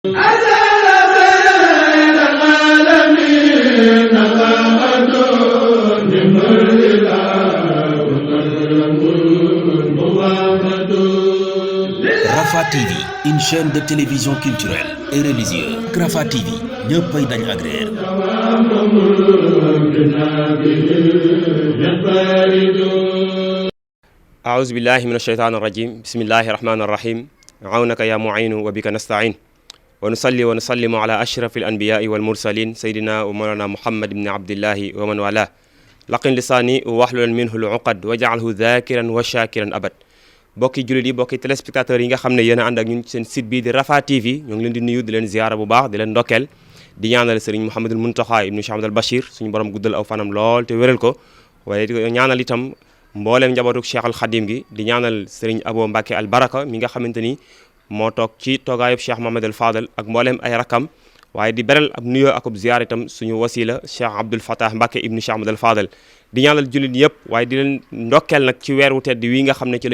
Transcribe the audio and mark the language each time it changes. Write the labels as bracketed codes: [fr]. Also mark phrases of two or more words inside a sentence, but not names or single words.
[fr] Rafah TV, une chaîne de télévision culturelle et religieuse. [wo] Rafah TV, ñëppay dañ agréer. [ar] أعوذ بالله من الشيطان الرجيم بسم الله الرحمن الرحيم عونك يا معين وبك نستعين ونصلي ونسلم على أشرف الأنبياء والمرسلين سيدنا ومولانا محمد بن عبد الله ومن والاه لقن لساني واحلل منه العقد واجعله ذاكرا وشاكرا أبد [wo] bokki jullit yi bokki téléspectateurs yi nga xam ne yéen a ànd ak ñun seen site bii di Rafah TV ñoo ngi leen di nuyu di leen ziyaara bu baax di leen ndokkeel di ñaanal sëriñ Mouhamadul Mountakha ibnu Cheikh Ahmadul Bachir suñu borom guddal aw fanam lool te wéral ko waaye di ñaanal itam mbooleem njabootuk Cheikh al Khadim gi di ñaanal sëriñ Abo Mbacke al Baraka mi nga xamante ni moo toog ci toogaayub Cheikh Mohamadul Fadal ak mbooleem ay rakam waaye di beral ab nuyoo akub ziyaar itam suñu wasila Cheikh Abdoul Fatah Mbacke ibnu Cheikh Ahmadul Fadal di ñaanal jullit yëpp waaye di leen ndokkeel nag ci weer wu tedd wi nga xam ne ci la